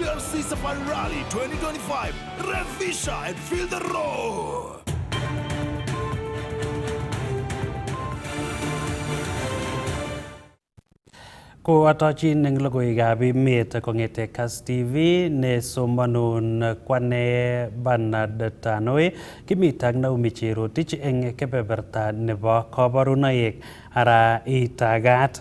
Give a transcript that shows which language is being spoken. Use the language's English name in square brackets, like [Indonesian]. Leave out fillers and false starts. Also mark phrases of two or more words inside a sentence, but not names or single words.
[English] KC Safari Rally 2025. Revisha and feel the roar. [Kalenjin] Ko atochin eng logoiwekab emet kong'ete Kass TV ne somanun kwane Bernard Tanoi kimite ak Naomi Cherotich eng kebeberta nebo kabarunoik ara itagat.